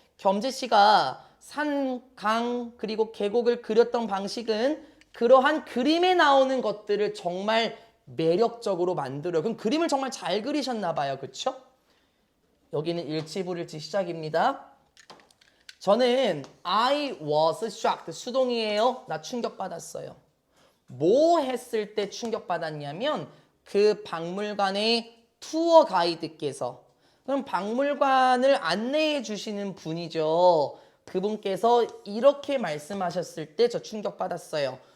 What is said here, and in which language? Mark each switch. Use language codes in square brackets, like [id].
[ko] 겸재 씨가 산, 강 그리고 계곡을 그렸던 방식은 그러한 그림에 나오는 것들을 정말 매력적으로 만들어요. 그럼 그림을 정말 잘 그리셨나 봐요. 그렇죠? 여기는 일치불일치 시작입니다. 저는 [en] I was shocked. [ko] 수동이에요. 나 충격받았어요. 뭐 했을 때 충격받았냐면 그 박물관의 투어 가이드께서, 그럼 박물관을 안내해 주시는 분이죠. 그분께서 이렇게 말씀하셨을 때 저 충격받았어요.